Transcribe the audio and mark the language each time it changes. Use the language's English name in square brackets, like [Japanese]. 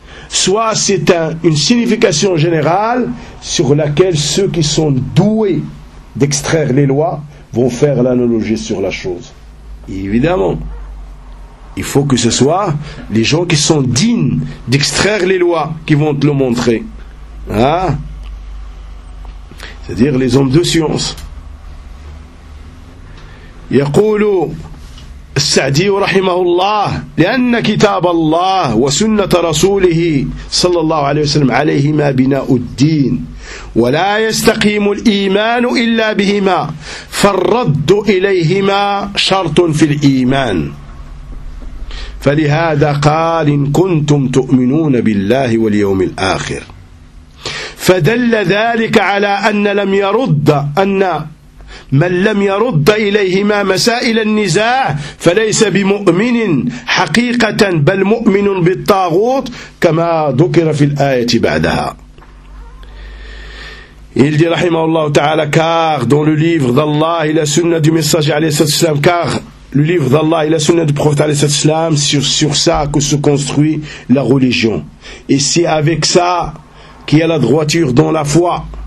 [French] soit c'est une signification générale sur laquelle ceux qui sont doués d'extraire les lois vont faire l'analogie sur la chose. Évidemment, il faut que ce soit les gens qui sont dignes d'extraire les lois qui vont te le montrer. Hein? C'est-à-dire les hommes de science. [Arabic] يقول السعدي رحمه الله لأن كتاب الله وسنة رسوله صلى الله عليه وسلم عليهما بناء الدين ولا يستقيم الإيمان إلا بهما فالرد إليهما شرط في الإيمان فلهذا قال إن كنتم تؤمنون بالله واليوم الآخر فدل ذلك على أن لم يرد أن من لم يرد إليهما مسائل النزاع فليس بمؤمن حقيقة بل مؤمن بالطاغوت كما ذكر في الآية بعدها. [French] Il dit rahimahullah ta'ala, car dans le livre d'Allah et la sunna du messager alayhi sallallahu alayhi wa sallam, car le livre d'Allah et la sunna du prophète alayhi sallallahu alayhi wa sallam, sur ça que se construit la religion, et c'est avec ça qu'il y a la droiture dans la foi.